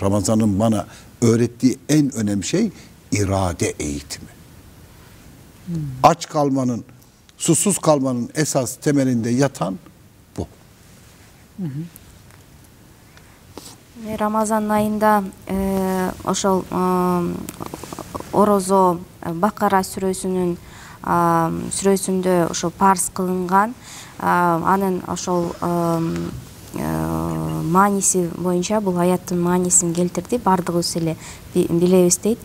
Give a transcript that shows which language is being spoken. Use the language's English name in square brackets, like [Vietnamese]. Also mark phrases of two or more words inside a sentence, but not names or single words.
[Turkish] Ramazan'ın bana öğrettiği en önemli şey irade eğitimi. Aç kalmanın, susuz kalmanın esas temelinde yatan bu. Ramazan ayında [Kyrgyz] ошол орозо Бакара сүрөсүндө ошо парз кылынган, анын ошол мааниси боюнча бул аяттын маанисин келтирди, бардыгыбыз эле билебиз дейт.